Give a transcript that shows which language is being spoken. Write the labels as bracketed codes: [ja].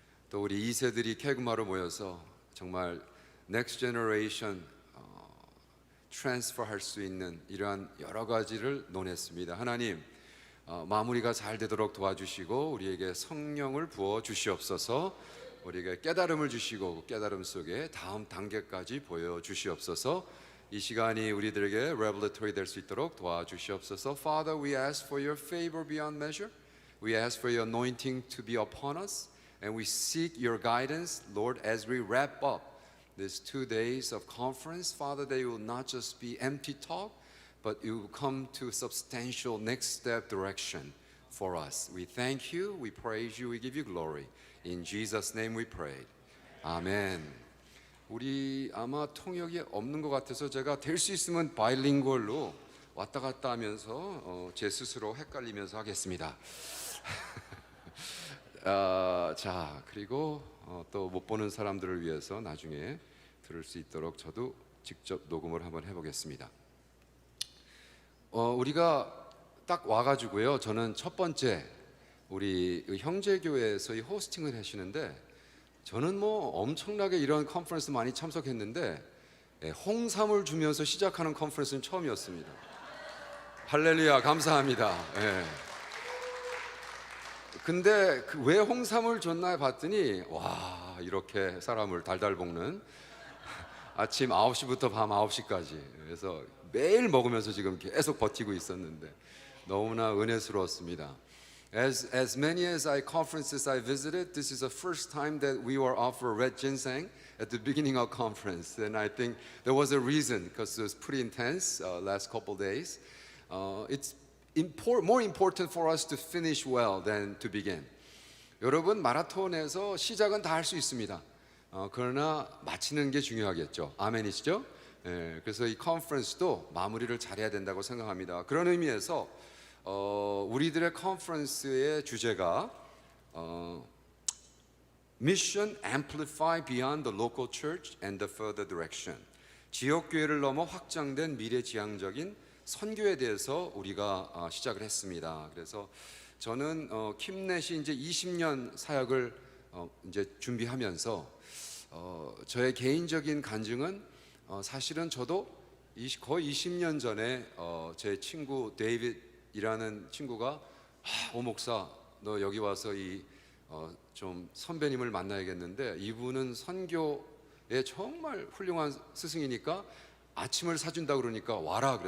[ko] 또 우리 2세들이 캐그마로 모여서 정말 넥스트 제너레이션 트랜스퍼 할 수 있는 이러한 여러 가지를 논했습니다. 하나님 마무리가 잘 되도록 도와주시고 우리에게 성령을 부어 주시옵소서. 우리에게 깨달음을 주시고 깨달음 속에 다음 단계까지 보여주시옵소서. 이 시간이 우리들에게 revelatory 될 수 있도록 도와주시옵소서. [en] Father, we ask for your favor beyond measure. We ask for your anointing to be upon us. And we seek your guidance, Lord, as we wrap up these 2 days of conference. Father, they will not just be empty talk, but it will come to substantial next step direction for us. We thank you, we praise you, we give you glory. In Jesus' name we pray. 아멘. [ko] 우리 아마 통역이 없는 것 같아서 제가 될 수 있으면 바이링구얼로 왔다 갔다 하면서 제 스스로 헷갈리면서 하겠습니다. 자, 그리고 또 못 보는 사람들을 위해서 나중에 들을 수 있도록 저도 직접 녹음을 한번 해보겠습니다. 우리가 딱 와가지고요. 저는 첫 번째 우리 형제교회에서 이 호스팅을 하시는데 저는 뭐 엄청나게 이런 컨퍼런스 많이 참석했는데 홍삼을 주면서 시작하는 컨퍼런스는 처음이었습니다. 할렐루야, 감사합니다. 예. 근데 왜 홍삼을 줬나 봤더니 와, 이렇게 사람을 달달 볶는 아침 9시부터 밤 9시까지 그래서 매일 먹으면서 지금 계속 버티고 있었는데 너무나 은혜스러웠습니다. [en] As many as conferences I visited, this is the first time that we were offered red ginseng at the beginning of conference, and I think there was a reason because it was pretty intense last couple days. It's more important for us to finish well than to begin. [ko] 여러분 마라톤에서 시작은 다 할 수 있습니다. 그러나 마치는 게 중요하겠죠. 아멘이시죠? 예, 그래서 이 컨퍼런스도 마무리를 잘해야 된다고 생각합니다. 그런 의미에서 우리들의 컨퍼런스의 주제가 Mission Amplify Beyond the Local Church and the Further Direction. 지역교회를 넘어 확장된 미래지향적인 선교에 대해서 우리가 시작을 했습니다. 그래서 저는 킴넷이 이제 20년 사역을 이제 준비하면서 저의 개인적인 간증은 사실은 저도 거의 20년 전에 제 친구 데이빗이라는 친구가 오 목사 너 여기 와서 좀 선배님을 만나야겠는데 이분은 선교에 정말 훌륭한 스승이니까 아침을 사준다 그러니까 와라.